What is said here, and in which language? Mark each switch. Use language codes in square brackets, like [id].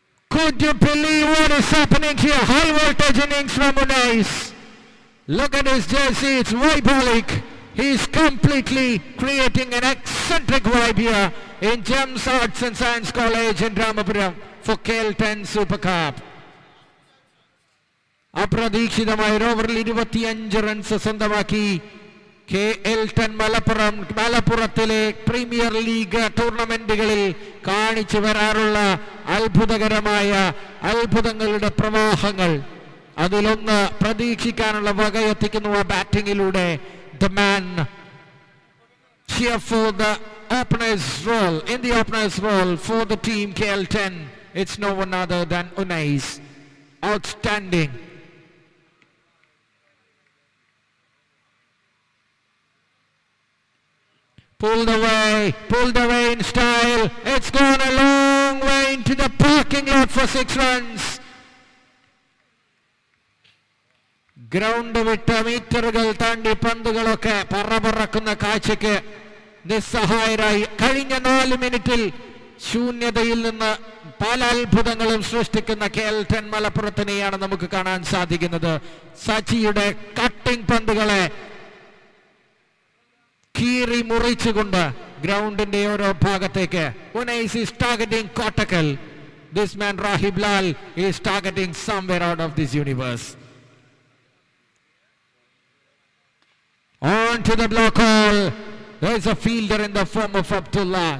[en] Could you believe what is happening here? High voltage innings from Unais. Look at his jersey, it's Vibolic. He's completely creating an eccentric vibe here in Gems Arts and Science College in Ramapuram for KL10 Super Cup. [ml] അപ്രതീക്ഷിതമായ ഓവറിൽ 25 runs സ്വന്തമാക്കി KL10 മലപ്പുറത്തിലെ premier league ടൂർണമെന്റുകളിൽ കാണിച്ചു വരാറുള്ള അത്ഭുതകരമായ അത്ഭുതങ്ങളുടെ പ്രവാഹങ്ങൾ അതിലൊന്ന് പ്രതീക്ഷിക്കാനുള്ള വകയെത്തിക്കുന്നു ആ ബാറ്റിങ്ങിലൂടെ. [en] The man here for the opener's role, in the opener's role for the team KL10, it's no one other than Unais. Outstanding. Pulled away in style. It's gone a long way into the parking lot for 6 runs. [ml] Ground വിട്ട് മീറ്ററുകൾ താണ്ടി പന്തുകളൊക്കെ പറക്കുന്ന കാഴ്ചയ്ക്ക് നിസ്സഹായരായി കഴിഞ്ഞ 4 മിനിറ്റിൽ ശൂന്യതയിൽ നിന്ന് പല അത്ഭുതങ്ങളും സൃഷ്ടിക്കുന്ന KL10 മലപ്പുറത്തിനെയാണ് നമുക്ക് കാണാൻ സാധിക്കുന്നത്. സച്ചിയുടെ കട്ടിംഗ് പന്തുകളെ കീറി മുറിച്ചുകൊണ്ട് ഗ്രൗണ്ടിന്റെ ഓരോ ഭാഗത്തേക്ക്. [en] Unais is targeting Kottakkal. This man Rahib Lal is targeting somewhere out of this universe. On to the block hole. There is a fielder in the form of Abdullah.